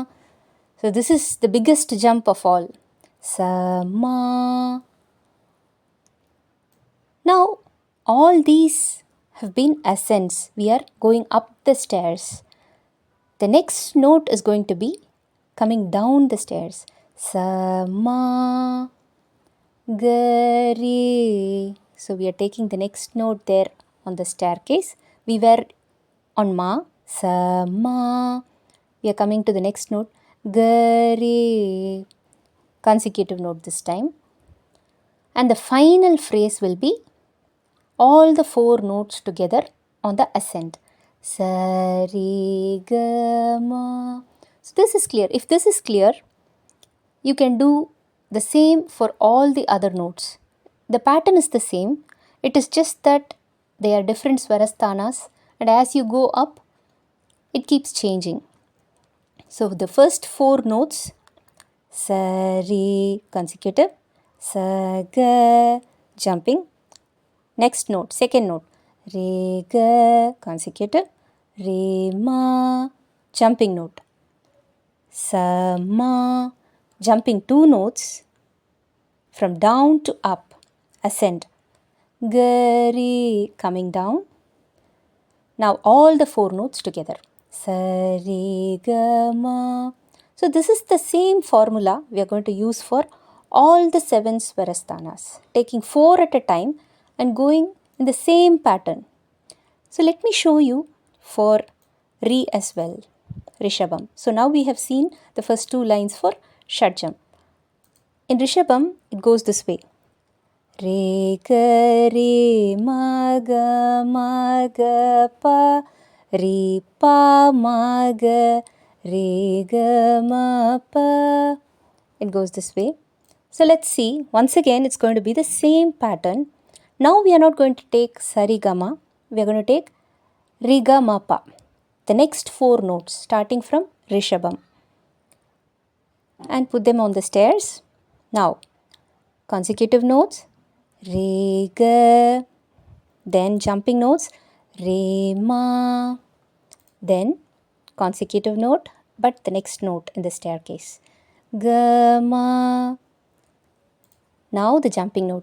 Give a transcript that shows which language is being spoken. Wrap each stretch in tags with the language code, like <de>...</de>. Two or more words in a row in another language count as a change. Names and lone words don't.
<en>So this is the biggest jump of all. Sa Ma. Now all these have been ascents. We are going up the stairs. The next note is going to be coming down the stairs. Sa ma ga re. So we are taking the next note there on the staircase. We were on ma. Sa ma. We are coming to the next note. Ga re. Consecutive note this time. And the final phrase will be all the four notes together on the ascent. Sa re ga ma. So this is clear. If this is clear, you can do the same for all the other notes. The pattern is the same. It is just that they are different swarasthanas, and as you go up, it keeps changing. So the first four notes, sa re consecutive, sa ga jumping. Next note, second note, re ga consecutive, re ma jumping note, sa ma jumping two notes from down to up, ascend, ga re coming down. Now all the four notes together, sa re ga ma. So this is the same formula we are going to use for all the seven swarasthanas, taking four at a time and going in the same pattern. So let me show you for Re as well, Rishabham. So now we have seen the first two lines for Shadjam. In Rishabham, it goes this way. Re ga re ma ga pa re pa ma ga re ga ma pa. It goes this way. So let's see. Once again, it's going to be the same pattern. Now we are not going to take sarigama. We are going to take rigamapa. The next four notes starting from Rishabham. And put them on the stairs. Now, consecutive notes. Re ga. Then jumping notes. Re ma. Then consecutive note, but the next note in the staircase. Ga ma. Now the jumping note.</en>